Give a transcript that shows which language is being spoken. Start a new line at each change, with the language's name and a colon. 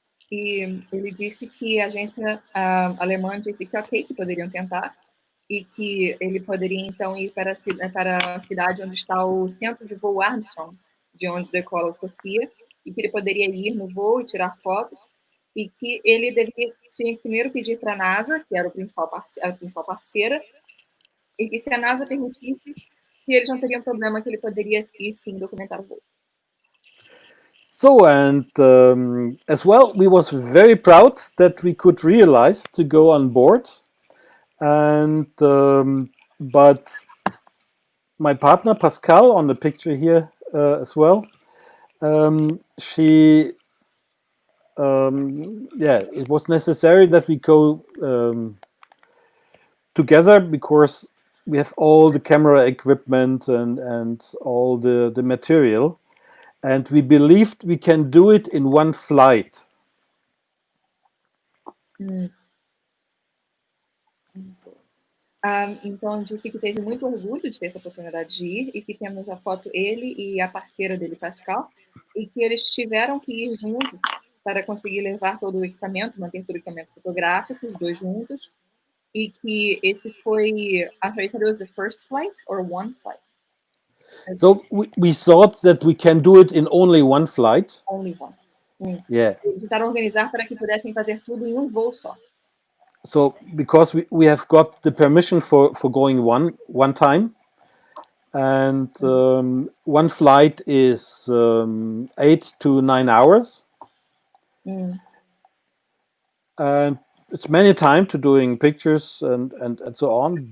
Portuguese: E ele disse que a agência alemã disse que ok, que poderiam tentar, e que ele poderia então ir para a cidade onde está o centro de voo Armstrong, de onde decola a Sofia, e que ele poderia ir no voo e tirar fotos, e que ele tinha que primeiro pedir para a NASA, que era a principal parceira, e que se a NASA permitisse, que eles não teriam problema, que ele poderia ir sim documentar o voo.
English: So, and as well, we was very proud that we could realize to go on board, and but my partner Pascal on the picture here as well, she it was necessary that we go together because we have all the camera equipment and all the material, and we believed we can do it in one flight.
Portuguese: Então disse que teve muito orgulho de ter essa oportunidade de ir, e que temos a foto ele e a parceira dele, Pascal, e que eles tiveram que ir juntos para conseguir levar todo o equipamento, manter todo o equipamento fotográfico, os dois juntos, e que esse foi,
English: I said it was the first flight or one flight? So we thought that we can do it in only one flight. Only one. Yeah.
Portuguese: Eles tentaram organizar para que pudessem fazer tudo em um voo só.
English: So because we have got the permission for going one time, and one flight is 8 to 9 hours, and it's many time to doing pictures and so on.